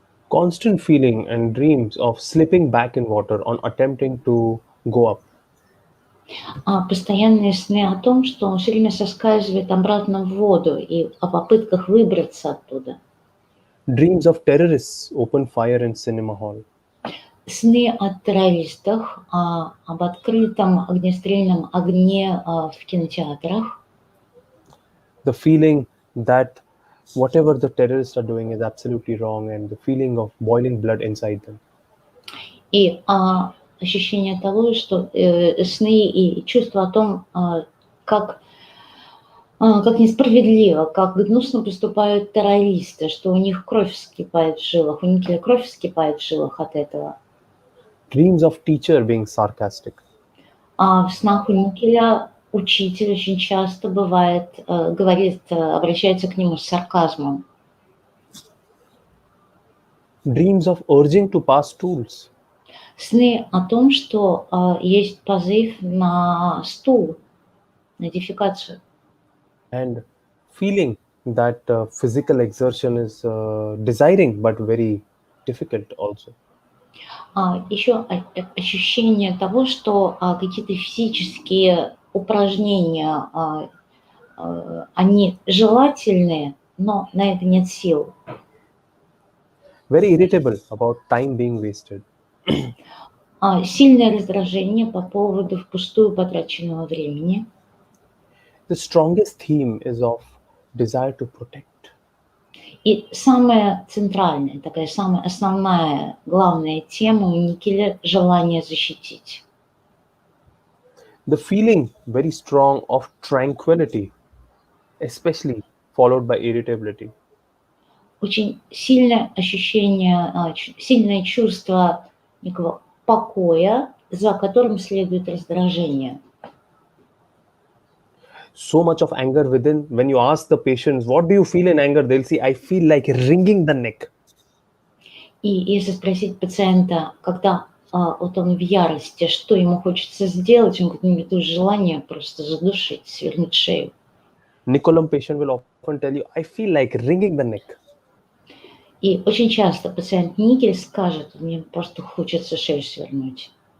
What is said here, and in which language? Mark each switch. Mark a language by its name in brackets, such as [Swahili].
[English] Constant feeling and dreams of slipping back in water on attempting to go up. [Russian] Постоянные сны о том, что он все время соскальзывает обратно в воду и о попытках выбраться оттуда. [English] Dreams of terrorists open fire in cinema hall. [Russian] Сны о террористах, об открытом огнестрельном огне в кинотеатрах. [English] The feeling that whatever the terrorists are doing is absolutely wrong, and the feeling of boiling blood inside them. [Russian] И ощущение того, что сны и чувство о том, как несправедливо, как гнусно поступают террористы, что у них кровь вскипает в жилах, у Никеля кровь вскипает в жилах от этого. [English] Dreams of teacher being sarcastic. [Russian] В снах у Никеля учитель очень часто бывает, обращается к нему с сарказмом. [English] Dreams of urging to pass stools. [Russian] Сны о том, что есть позыв на стул, на дефекацию. [English] And feeling that physical exertion is desiring but very difficult also. [Russian] Еще ощущение того, что какие-то физические упражнения, они желательные, но на это нет сил. [English] Very irritable about time being wasted. [Russian] Сильное раздражение по поводу впустую потраченного времени. [English] The strongest theme is of desire to protect. [Russian] И самая центральная, такая самая основная, главная тема у Никеля – желание защитить. [English] The feeling very strong of tranquility, especially followed by irritability. [Russian] Очень сильное ощущение, сильное чувство некого покоя, за которым следует раздражение. [English] So much of anger within. When you ask the patients, what do you feel in anger? They'll say, I feel like wringing the neck. [Russian] И если спросить пациента, когда вот он в ярости, что ему хочется сделать, он говорит, мне тут желание просто задушить, свернуть шею. [English] Nicolam patient will often tell you, I feel like wringing the neck. [Russian] И очень часто пациент Никель скажет, мне просто хочется шею свернуть.